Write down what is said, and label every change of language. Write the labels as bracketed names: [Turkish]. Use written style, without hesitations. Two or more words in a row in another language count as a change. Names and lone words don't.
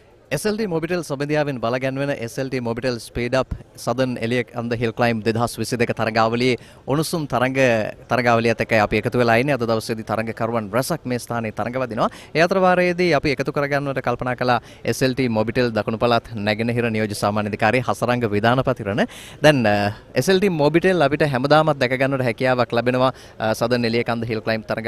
[Sinhala] SLTMobitel සබඳියාවෙන් බලගැන්වෙන SLTMobitel SpeedUp Southern Eliyakanda Hill Climb 2022 තරගාවලියේ උණුසුම් තරගාවලියත් එක්ක අපි එකතු වෙලා ඉන්නේ. අද දවසේදී තරගකරුවන් රැසක් මේ ස්ථානයේ තරඟ වදිනවා. ඒ අතර වාරයේදී අපි එකතු කරගන්නවට කල්පනා කළා SLTMobitel දකුණු පළාත් නැගෙනහිර නියෝජ්‍ය සාමාන්‍ය අධිකාරී හසරංග විධානපති රණ. දැන් SLTMobitel අපිට හැමදාමත් දැක ගන්නට හැකියාවක් ලැබෙනවා Southern Eliyakanda Hill Climb තරගාවලියට.